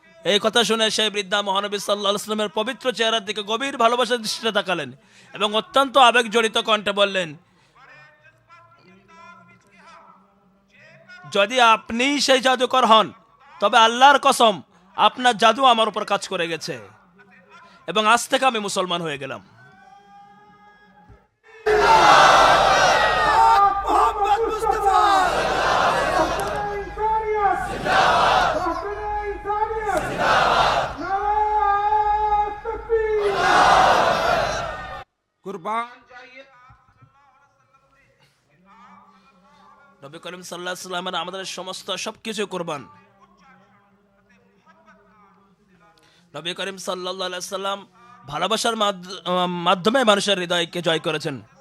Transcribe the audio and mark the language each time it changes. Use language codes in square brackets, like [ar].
[bn] এই কথা শুনে সেই বৃদ্ধা মহানবী সাল্লাল্লাহু আলাইহি সাল্লামের পবিত্র চেহারার দিকে গভীর ভালোবাসার দৃষ্টিতে তাকালেন এবং অত্যন্ত আবেগ জড়িত কণ্ঠে বললেন, যদি আপনি সেই জাদুকর হন তবে আল্লাহর কসম আপনার জাদু আমার উপর কাজ করে গেছে এবং আজ থেকে আমি মুসলমান হয়ে গেলাম। [hi] मोहम्मद मुस्तफा इंसानियत जिंदाबाद, इंसानियत जिंदाबाद, नारे तकबीर। कुर्बान [bn] নবী করিম সাল্লাল্লাহু আলাইহি সাল্লামের আমাদের সমস্ত সবকিছু কুরবান। নবী করিম সাল্লাল্লাহু আলাইহি সাল্লাম ভালোবাসার মাধ্যমে মানুষের হৃদয়কে জয় করেছেন।